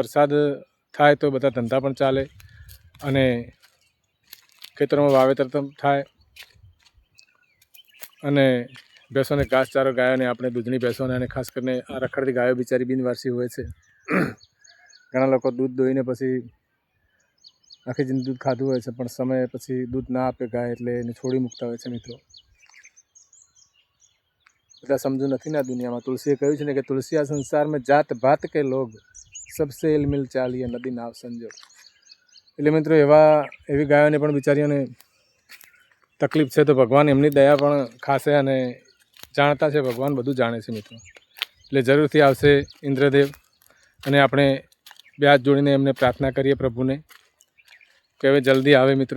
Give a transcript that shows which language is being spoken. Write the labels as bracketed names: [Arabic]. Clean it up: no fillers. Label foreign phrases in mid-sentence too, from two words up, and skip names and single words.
[Gujarati] વરસાદ થાય તો બધા ધંધા પણ ચાલે અને ખેતરોમાં વાવેતર થાય અને ભેંસોને ઘાસચારો, ગાયોને આપણે દૂધની ભેંસોને, અને ખાસ કરીને આ રખડતી ગાયો બિચારી બિનવારસી હોય છે। ઘણા લોકો દૂધ દોઈને પછી આખી જિંદગી દૂધ ખાધું હોય છે, પણ સમય પછી દૂધ ના આપે ગાય એટલે એને છોડી મૂકતા હોય છે મિત્રો। બધા સમજુ નથી ને આ દુનિયામાં। તુલસીએ કહ્યું છે ને કે તુલસી આ સંસાર [Hindi] में जात भात के लोग सबसे इलमिल चालिए नदी नाव संजो। [Gujarati] એટલે મિત્રો એવી ગાયોને પણ બિચારીઓને તકલીફ છે, તો ભગવાન એમની દયા પણ ખાશે અને જાણતા છે ભગવાન, બધું જાણે છે મિત્રો। એટલે જરૂરથી આવશે ઇન્દ્રદેવ, અને આપણે 2 હાથ જોડીને એમને પ્રાર્થના કરીએ પ્રભુને કે હવે જલ્દી આવે મિત્રો।